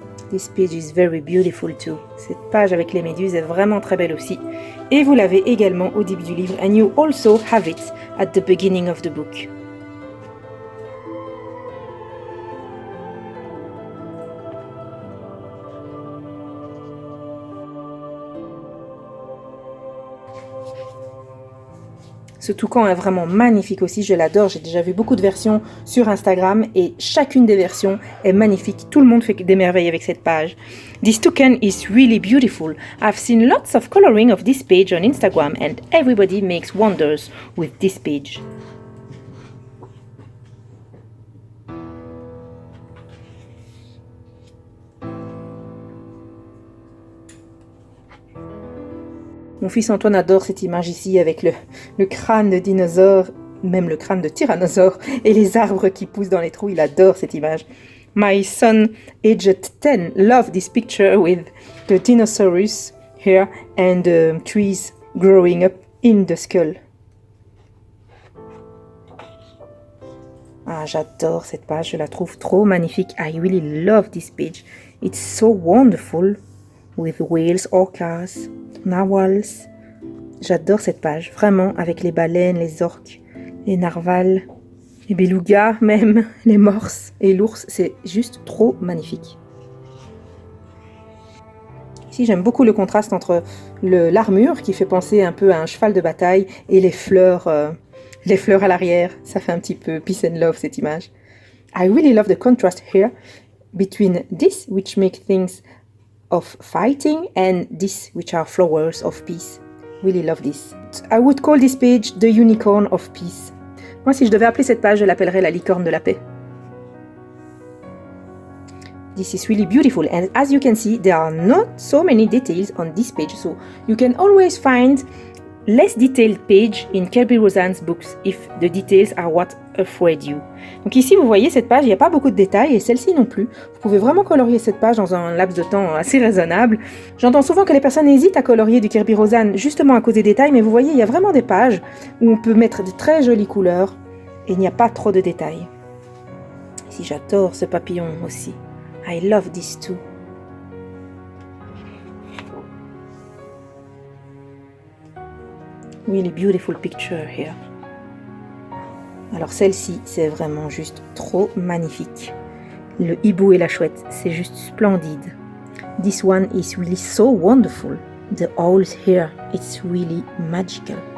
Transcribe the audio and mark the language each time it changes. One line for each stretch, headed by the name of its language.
English: This page is very beautiful too.
French: Cette page avec les méduses est vraiment très belle aussi. Et vous l'avez également au début du livre.
English: And you also have it at the beginning of the book.
French: Ce toucan est vraiment magnifique aussi, je l'adore, j'ai déjà vu beaucoup de versions sur Instagram et chacune des versions est magnifique, tout le monde fait des merveilles avec cette page.
English: This toucan is really beautiful. I've seen lots of coloring of this page on Instagram and everybody makes wonders with this page.
French: Mon fils Antoine adore cette image ici avec le crâne de dinosaure, même le crâne de tyrannosaure et les arbres qui poussent dans les trous. Il adore cette image.
English: My son, aged 10, loved this picture with the dinosaurus here and the trees growing up in the skull.
French: Ah, j'adore cette page, je la trouve trop magnifique.
English: I really love this page. It's so wonderful. With whales, orcas, narwhals.
French: J'adore cette page, vraiment, avec les baleines, les orques, les narvals, les belugas même, les morses et l'ours, c'est juste trop magnifique. Ici, j'aime beaucoup le contraste entre l'armure qui fait penser un peu à un cheval de bataille et les fleurs à l'arrière. Ça fait un petit peu
English: peace and love
French: cette image.
English: I really love the contrast here between this, which makes things of fighting, and this, which are flowers of peace. Really love this. I would call this page the unicorn of peace.
French: Moi, si je devais appeler cette page, je l'appellerais la licorne de la paix.
English: This is really beautiful, and as you can see, there are not so many details on this page, so you can always find less detailed page in Kerby Rosan's books if the details are what afraid you.
French: Donc ici, vous voyez cette page, il n'y a pas beaucoup de détails et celle-ci non plus. Vous pouvez vraiment colorier cette page dans un laps de temps assez raisonnable. J'entends souvent que les personnes hésitent à colorier du Kerby Rosan justement à cause des détails, mais vous voyez, il y a vraiment des pages où on peut mettre de très jolies couleurs et il n'y a pas trop de détails. Ici, j'adore ce papillon aussi.
English: I love this too. Really beautiful picture here.
French: Alors celle-ci, c'est vraiment juste trop magnifique. Le hibou et la chouette, c'est juste splendide.
English: This one is really so wonderful. The owls here, it's really magical.